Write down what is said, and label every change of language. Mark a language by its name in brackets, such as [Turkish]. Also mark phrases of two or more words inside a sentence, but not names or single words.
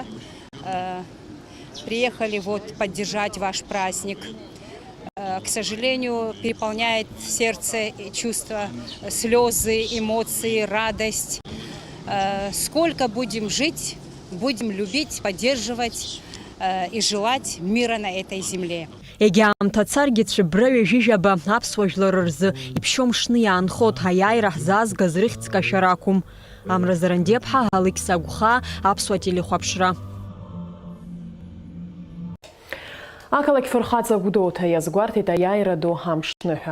[Russian] Приехали вот поддержать ваш праздник. К сожалению, переполняет сердце чувства, слезы, эмоции, радость. Сколько будем жить, будем любить, поддерживать и желать мира на этой земле. [Abkhazian] Егьаамҭа царгьы цәыббра ҩажәижәаба аԥсуа жәлар рзы иԥшьоу мшны иаанхоит аиааира ҳзаазгаз рыхьӡк ашьара акәым. Амра Зарандиаԥҳа, Алықь Сагәха, аԥсуа телехәаԥшра. Ақалақь Фырхаҵа Гәдоуҭа иазгәарҭеит аиааира ду амшныҳәа.